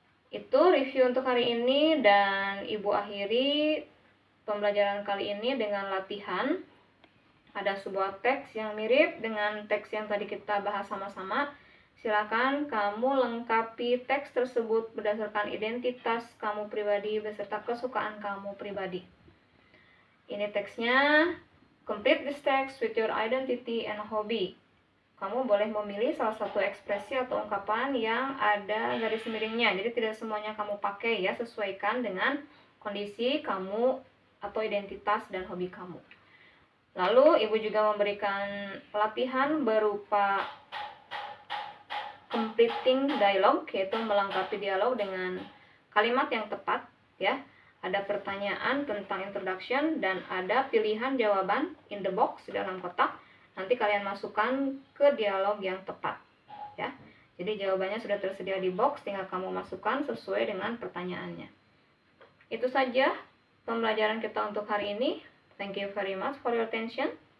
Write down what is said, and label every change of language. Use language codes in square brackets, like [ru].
[id] Itu review untuk hari ini, dan Ibu akhiri pembelajaran kali ini dengan latihan. Ada sebuah teks yang mirip dengan teks yang tadi kita bahas sama-sama. Silakan kamu lengkapi teks tersebut berdasarkan identitas kamu pribadi beserta kesukaan kamu pribadi. Ini teksnya. [en] Complete this text with your identity and hobby. [id] Kamu boleh memilih salah satu ekspresi atau ungkapan yang ada garis miringnya. Jadi tidak semuanya kamu pakai ya, sesuaikan dengan kondisi kamu atau identitas dan hobi kamu. Lalu Ibu juga memberikan pelatihan berupa [en] completing dialogue, [id] yaitu melengkapi dialog dengan kalimat yang tepat ya. Ada pertanyaan tentang introduction dan ada pilihan jawaban [en] in the box [id] di dalam kotak. Nanti kalian masukkan ke dialog yang tepat ya. Jadi jawabannya sudah tersedia di box, tinggal kamu masukkan sesuai dengan pertanyaannya. Itu saja pembelajaran kita untuk hari ini. [en] Thank you very much for your attention.